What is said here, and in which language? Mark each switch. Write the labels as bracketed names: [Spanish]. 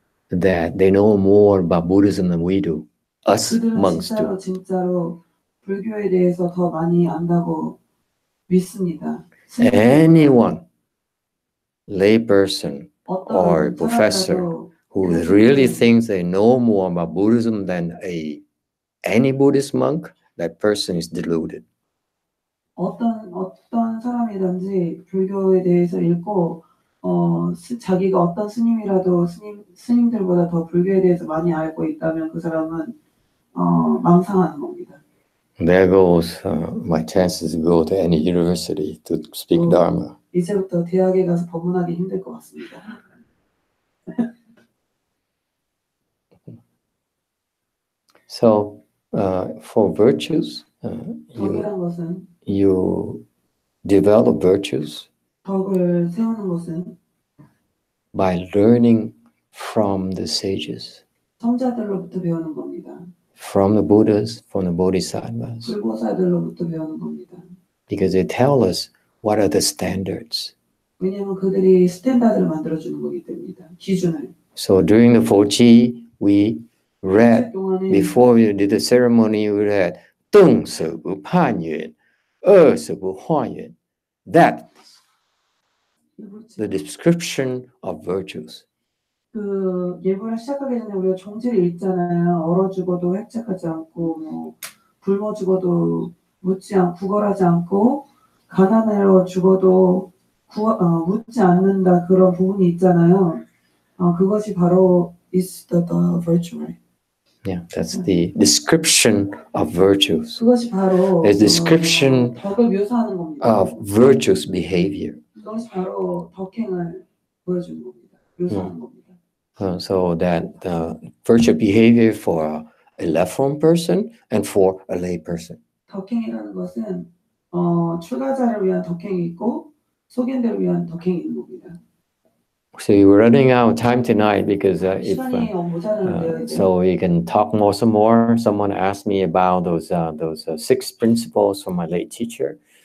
[English] that they know more about Buddhism than we do. Us [Korean] 그들은 [English] monks do. [Korean] 진짜로 불교에 대해서 더 많이 안다고 믿습니다. [English] Anyone, lay person or [Korean] 어떤 [English] professor [Korean] 사람이라도 [English] who really thinks they know more about Buddhism than any Buddhist monk, that person is deluded. [Korean] 어떤 사람이든지 불교에 대해서 읽고 자기가 어떤 스님이라도 스님들보다 더 불교에 대해서 많이 알고 있다면 그 사람은 망상하는 겁니다. [English] There goes my chances to go to any university to speak Dharma. [Korean] 이제부터 대학에 가서 법문하기 힘들 것 같습니다. [English] So for virtues, [Korean] 덕이란 것은 [English] you develop virtues [Korean] 덕을 세우는 것은 [English] by learning from the sages, [Korean] 성자들로부터 배우는 겁니다. [English] from the Buddhas, from the Bodhisattvas, [Korean] 불보살들로부터 배우는 겁니다. [English] because they tell us what are the standards. [Korean] 왜냐하면 그들이 스탠다드를 만들어주는 거기 때문이다. 기준을. [English] So during the Foji, we read, [Korean] 동안에 [English] before we did the ceremony, we read, [Chinese] 邓舍不判愿, 二舍不化愿. [English] That, the description of virtues. [Korean] 그 예불을 시작하기 전에 우리가 종지를 읽잖아요. 얼어 죽어도 획책하지 않고 뭐 굶어 죽어도 구걸하지 않고 가난하여 죽어도 묻지 않는다 그런 부분이 있잖아요. 그것이 바로 [English] is the virtue, right? Yeah, that's the description of virtues. [Korean] 그것이 바로 [English] A description [Korean] 덕을 묘사하는 겁니다. [English] of virtuous behavior. [Korean] 그것이 바로 덕행을 보여주는 겁니다. 묘사하는 겁니다. [English] So that the virtuous behavior for a left-form person and for a lay person. [Korean] 덕행이라는 것은 출가자를 위한 덕행이 있고 소견들을 위한 덕행이 있는 겁니다. [English] So we're running out of time tonight because [Korean] 시간이 모자라는데요. 이제. [English] so we can talk more some more. Someone asked me about those 6 principles from my late teacher.